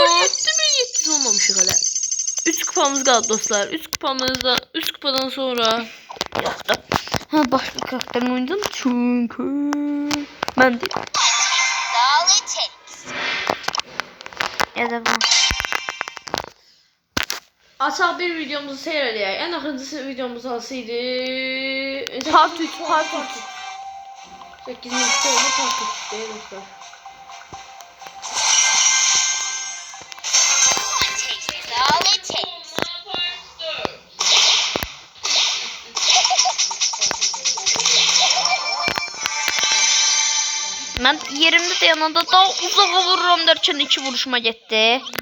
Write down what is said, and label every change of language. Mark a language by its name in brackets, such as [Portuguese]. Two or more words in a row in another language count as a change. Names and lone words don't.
[Azerbaijani] Dostlar 7700 olmamışıq hələ. 3 kupamız qaldı dostlar. 3 kupadan sonra [Turkish] Yoktu. Ha başka karakterin oynadım çünkü ben de. Ya da ben. [Azerbaijani] açaq bir videomuzu seyr edək. Ən axırıncısı videomuz hansıydı? Part 3. 8. oldu part 3 deyil dostlar. [Turkish] Ben yerimde de yanında daha uzağa vururum derken 2 vuruşuma gitti.